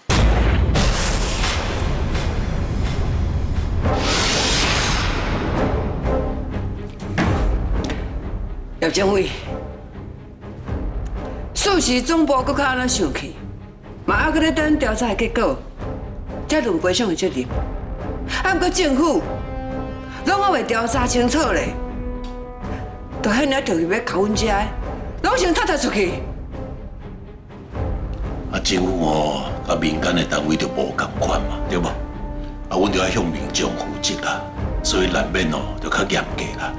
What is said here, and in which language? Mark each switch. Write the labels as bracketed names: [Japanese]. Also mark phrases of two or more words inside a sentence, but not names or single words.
[Min Nan Chinese] 叶政委，事实总部搁较安怎想去，嘛还搁咧等调查的结果，才论赔偿的责任。啊，不过政府拢还未调查清楚咧，就现在就要搞阮遮的，拢先踢出去。啊，政府哦，甲民间的单位就无共款嘛，对无？啊，阮就要向民众负责啦，所以难免哦，就较严格啦。